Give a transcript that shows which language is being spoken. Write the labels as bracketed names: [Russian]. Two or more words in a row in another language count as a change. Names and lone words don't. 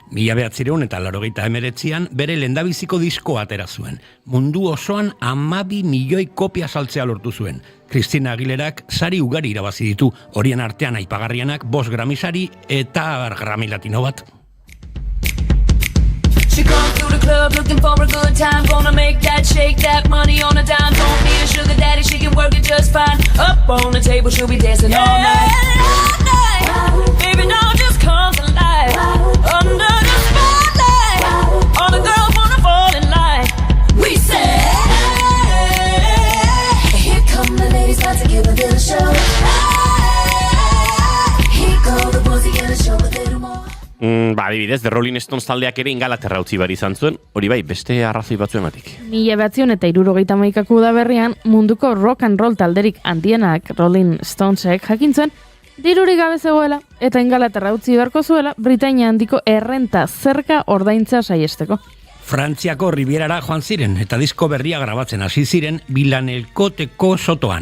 [Basque] 1989an bere lehendabiziko diskoa atera zuen. Mundu osoan 12 milioi kopia saltzea lortu zuen. Christina Aguilerak sari ugari irabazi ditu, horien artean aipagarrienak 5 Grammy sari eta Grammy Latino bat. [English] She comes through the club looking for a good time. Gonna make that shake that money on a dime. Don't need a sugar daddy, she can work it just fine. Up on the table, she'll be dancing all night. Baby, now just comes alive. Under the spotlight, all the girls wanna fall in line. We say, here come the ladies, about to give a little show. Here go the boys, he gonna show a little more. [Basque] Adibidez, The Rolling Stones taldeak ere Ingalaterra utzi behar izan zuen, hori bai, beste arrazoi batzuengatik. 1971 udaberrian munduko [English] rock and roll [Basque] talderik handienak Rolling Stonesek jakin zuen dirurik gabe zegoela eta Ingalaterra utzi beharko zuela Britainia handiko errenta zerga ordaintzea saiesteko. Frantziako Ribierara joan ziren eta disko berria grabatzen hasi ziren Bilanelkoteko sotoan.